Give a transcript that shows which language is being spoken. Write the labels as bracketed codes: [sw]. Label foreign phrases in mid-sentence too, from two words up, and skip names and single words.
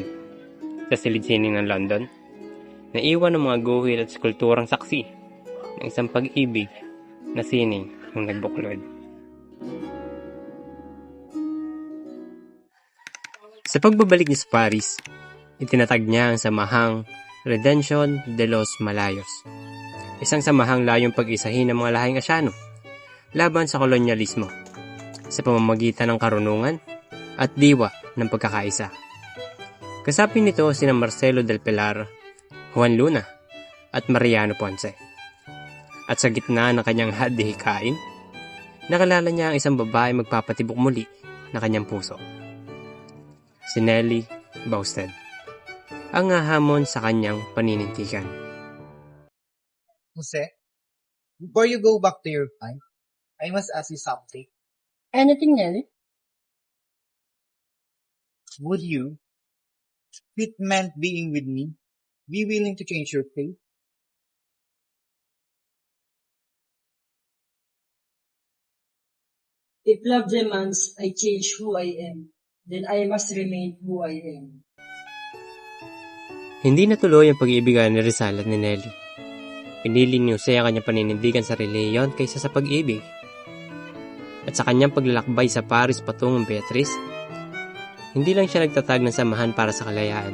[tl] Sa silid-sining ng London, naiwan ang mga guhit at skulpturang saksi ng isang pag-ibig na sining ng nagbuklod. Sa pagbabalik niya sa Paris, itinatag niya ang samahang Redemption de los Malayos, isang samahang layong pag-isahin ng mga lahing Asyano laban sa kolonyalismo sa pamamagitan ng karunungan at diwa ng pagkakaisa. Kasapi nito sina Marcelo del Pilar, Juan Luna at Mariano Ponce. At sa gitna ng kanyang hadihikain, nakalala niya ang isang babae magpapatibok muli na kanyang puso. Si Nelly Bausted, ang hahamon sa kanyang paninintigan. [en] Jose, before you go back to your fight, I must ask you something. Anything, Nelly? Would you, if it meant being with me, be willing to change your fate? If love demands I change who I am, then I must remain who I am. [tl] Hindi natuloy ang pag-iibigan ni Rizal at ni Nelly. Pinili ni Jose ang kanyang paninindigan sa reliyon kaysa sa pag-ibig. At sa kanyang paglalakbay sa Paris patungong Beatrice, hindi lang siya nagtatag ng samahan para sa kalayaan.